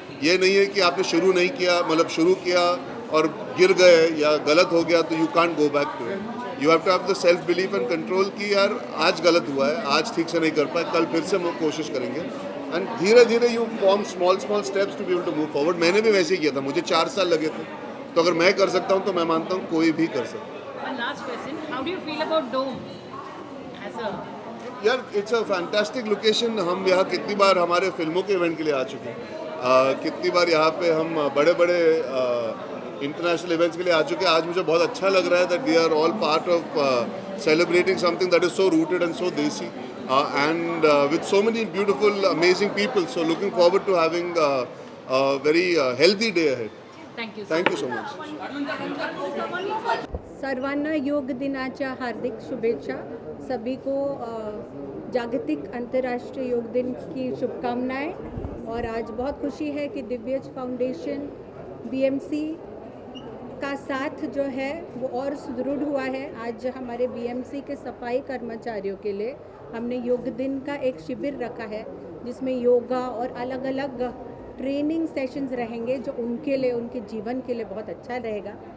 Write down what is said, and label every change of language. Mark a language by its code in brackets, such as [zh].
[hi] ये नहीं है कि आपने शुरू नहीं किया, मतलब शुरू किया और गिर गए या गलत हो गया तो [en] You can't go back to it. You have to have the self belief and control [hi] कि यार आज गलत हुआ है, आज ठीक से नहीं कर पाए, कल फिर से हम कोशिश करेंगे। एंड धीरे धीरे you form small steps to be able to move forward. मैंने भी वैसे ही किया था, मुझे 4 साल लगे थे। तो अगर मैं कर सकता हूँ तो मैं मानता हूँ कोई भी कर सकता है। [en] One last question. How do you feel about Dome as a [hi] यार [en] It's a fantastic location. [hi] हम यहाँ कितनी बार हमारे फिल्मों के इवेंट के लिए आ चुके हैं, कितनी बार यहाँ पे हम बड़े बड़े इंटरनेशनल इवेंट्स के लिए आ चुके हैं। आज मुझे बहुत अच्छा लग रहा है [en] That we are all part of celebrating something that is so rooted and so desi and with so many beautiful amazing people. So looking forward to having very healthy day ahead. thank you so much. [mr] सर्वांना योग दिनाच्या हार्दिक शुभेच्छा। [hi] सभी को जागतिक अंतर्राष्ट्रीय योग दिन की शुभकामनाएं। और आज बहुत खुशी है कि दिव्यज फाउंडेशन बीएमसी का साथ जो है वो और सुदृढ़ हुआ है। आज हमारे बीएमसी के सफाई कर्मचारियों के लिए हमने योग दिन का एक शिविर रखा है जिसमें योगा और अलग अलग ट्रेनिंग सेशंस रहेंगे जो उनके लिए, उनके जीवन के लिए बहुत अच्छा रहेगा।